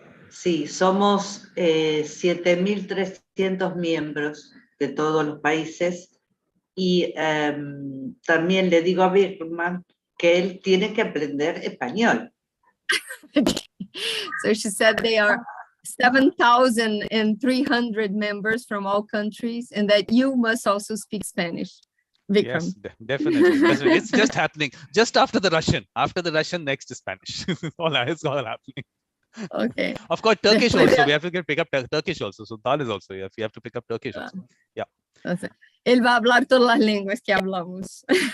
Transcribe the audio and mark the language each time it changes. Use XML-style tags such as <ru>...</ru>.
<es>Sí, somos 7.300 miembros de todos los países y también le digo a Vikram que él tiene que aprender español.</es> <en>So she said they are 7,300 members from all countries, and that you must also speak Spanish, Vikram. Yes, definitely. It's just happening. Just after the Russian. After the Russian, next is Spanish. It's all happening. Okay. Of course, Turkish also. We have to pick up Turkish also. So Dal is also. You have to pick up Turkish also. Yeah.</en> <es>Él va a hablar todas las lenguas que hablamos.</es>